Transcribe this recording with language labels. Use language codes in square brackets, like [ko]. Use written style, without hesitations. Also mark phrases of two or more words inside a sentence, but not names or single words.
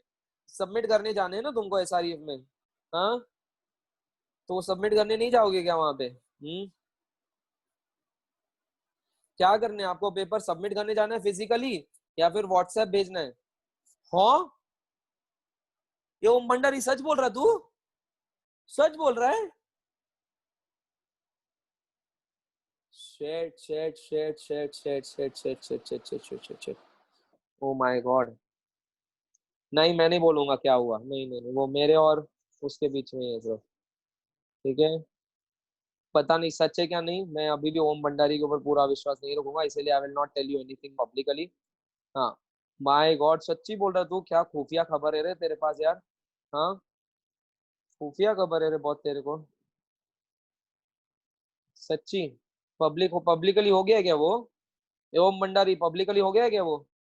[hi] सबमिट करने जाने हैं ना तुमको एसआरईएफ में? हाँ, तो वो सबमिट करने नहीं जाओगे क्या वहां पे? क्या करने हैं आपको? पेपर सबमिट करने जाना है फिजिकली, या फिर व्हाट्सएप भेजना है? हाँ, ये ओम भंडारी सच बोल रहा तू? सच बोल रहा है? [en] shit shit shit shit shit shit shit shit shit shit shit shit shit. oh my god. [hi] नहीं, मैं नहीं बोलूंगा क्या हुआ। नहीं नहीं नहीं, वो मेरे और उसके बीच में है जो, ठीक है? पता नहीं सच है क्या नहीं, मैं अभी भी ओम भंडारी के ऊपर पूरा विश्वास नहीं रखूंगा, इसलिए [en] I will not tell you anything publicly. [hi] हाँ, [en] my god, [hi] सच्ची बोल रहा तू? क्या खुफिया खबर है रे तेरे पास यार? हाँ, खुफिया खबर है रे बहुत तेरे को। सच्ची? पब्लिकली हो गया क्या वो? ओम भंडारी पब्लिकली हो गया क्या वो?